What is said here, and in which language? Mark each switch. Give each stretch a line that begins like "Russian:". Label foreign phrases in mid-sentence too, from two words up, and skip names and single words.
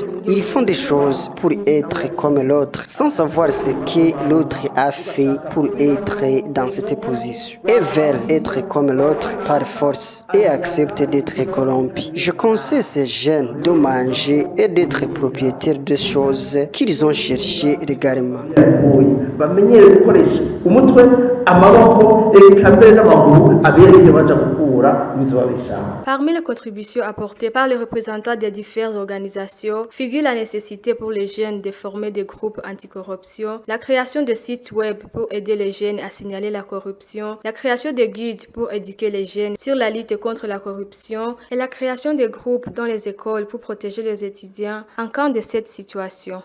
French: Ils font des choses pour être comme l'autre sans savoir ce que l'autre a fait pour être dans cette position et veulent être comme l'autre par force et acceptent d'être corrompus. Je conseille ces jeunes de manger et d'être propriétaires de choses qu'ils ont cherchées régulièrement.
Rundi: bamenyere gukoresha umutwe amaboko eka mbere n'amaguru abereye baja gukura bizobabeshaho.
French: Parmi les contributions apportées par les représentants des diverses organisations figure la nécessité pour les jeunes de former des groupes anticorruption, la création de sites web pour aider les jeunes à signaler la corruption, la création de guides pour éduquer les jeunes sur la lutte contre la corruption et la création de groupes dans les écoles pour protéger les étudiants en cas de cette situation.